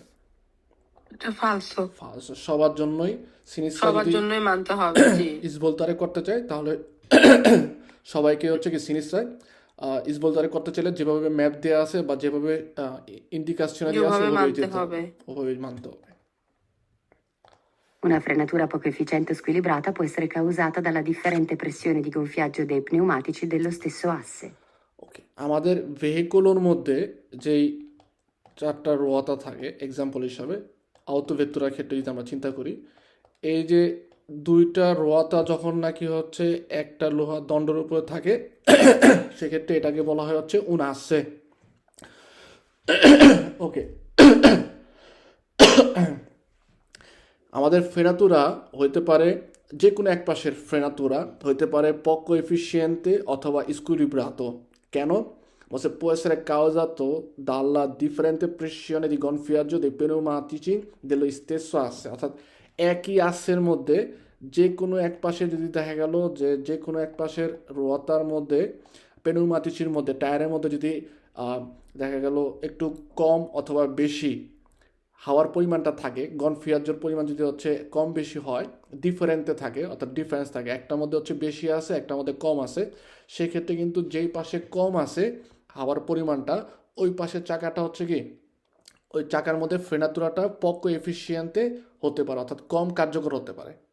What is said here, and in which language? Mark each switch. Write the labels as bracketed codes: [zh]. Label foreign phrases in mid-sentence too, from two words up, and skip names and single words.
[bn] এটা ফালসো, ফালসো সবার জন্যই সিনিস্ট্রা সবার যদি জন্যই মানতে হবে, জি। ইসভলতারে করতে চাই তাহলে সবাইকে হচ্ছে কি [it] sinistra svoltare [bn] করতে চাইলে যেভাবে ম্যাপ দেওয়া আছে বা যেভাবে ইন্ডিকেশনে দেওয়া আছে যেভাবে ওভাবেই মানতে যেতে হবে হবে। ওভাবেই মানতে হবে [it] Una frenatura poco efficiente o squilibrata può essere causata dalla differente pressione di gonfiaggio dei pneumatici dello stesso asse. [bn] ওকে আমাদের ভেহিকলের মধ্যে যেই চারটা রোয়াতা থাকে এক্সাম্পল হিসাবে আউটো ভেক্টরের ক্ষেত্রে যদি আমরা চিন্তা করি এই যে দুইটা রোয়াতা যখন নাকি হচ্ছে একটা লোহা দণ্ডের উপরে থাকে সেক্ষেত্রে এটাকে বলা হয় হচ্ছে উনাসে ওকে আমাদের ফ্রেনাতুরা হইতে পারে যে কোনো এক পাশের ফ্রেনাতুরা হইতে পারে [it] poco efficiente [bn] অথবা squilibrato কেন বলছে [it] può essere causato dalla differente pressione di gonfiaggio dei pneumatici dello stesso asse [bn] অর্থাৎ একই আসের মধ্যে যে কোনো এক পাশে যদি দেখা গেল যে কোনো এক পাশের রোয়াতার মধ্যে পেনুমাতিচির মধ্যে টায়ারের মধ্যে যদি দেখা গেল একটু কম অথবা বেশি হাওয়ার পরিমাণটা থাকে গনফিয়াজের পরিমাণ যদি হচ্ছে কম বেশি হয় ডিফারেন্টে থাকে অর্থাৎ ডিফারেন্স থাকে একটার মধ্যে হচ্ছে বেশি আছে একটার মধ্যে কম আছে সেক্ষেত্রে কিন্তু যেই পাশে কম আছে হাওয়ার পরিমাণটা ওই পাশের চাকাটা হচ্ছে কি ওই চাকার মধ্যে ফ্রেনাতুরাটা [it] poco efficiente [bn] হতে পারে অর্থাৎ কম কার্যকর হতে পারে